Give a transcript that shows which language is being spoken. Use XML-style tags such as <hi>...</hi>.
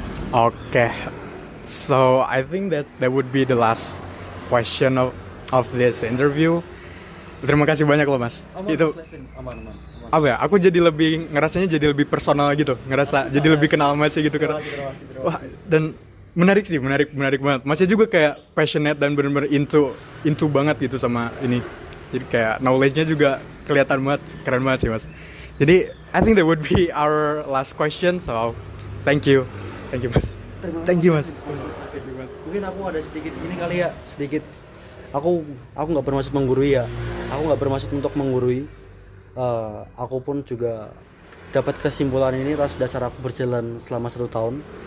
<en>Okay, so I think that would be the last question of this interview.</en> <id>Terima kasih banyak loh Mas. Itu Aman. apa ya? Aku jadi lebih ngerasanya jadi lebih personal gitu, ngerasa jadi lebih kenal Mas gitu karena. Wah, dan menarik banget. Masnya juga kayak passionate dan benar-benar into banget gitu sama ini. Jadi kayak knowledge-nya juga kelihatan banget, keren banget sih Mas. Jadi</id> <en>I think that would be our last question. So thank you Mas. Thank you Mas.</en> <id>Mungkin aku ada sedikit ini kali ya, sedikit. Aku nggak bermaksud menggurui ya. Aku nggak bermaksud untuk menggurui. Aku pun juga dapat kesimpulan ini atas dasar aku berjalan selama 1 tahun.</id>